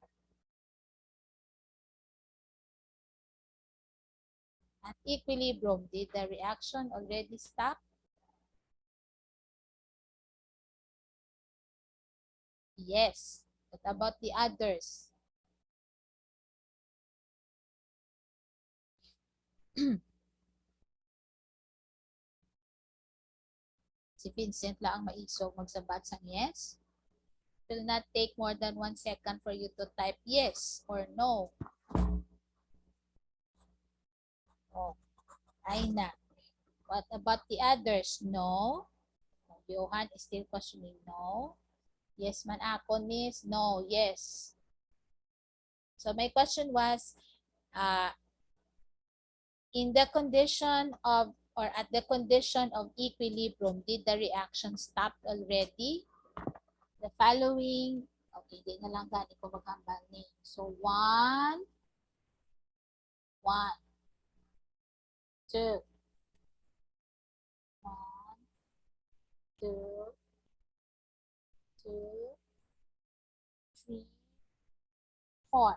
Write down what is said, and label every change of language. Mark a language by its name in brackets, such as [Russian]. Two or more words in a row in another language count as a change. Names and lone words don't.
[English] At equilibrium, did the reaction already stop? Yes. What about the others? [Hiligaynon] Si Vincent lang ang maisog magsabat sang yes. [English] It will not take more than 1 second for you to type yes or no. Oh, Aina. What about the others? No. Johan is still questioning no. Yes [Hiligaynon] man ako, [English] miss. No, yes. So my question was, in the condition of, or at the condition of equilibrium, did the reaction stop already? The following, [Hiligaynon] okay, di na lang gani ko maghambal ni. [English] So, 1, 1, 2, 1, 2, 2, 3, 4.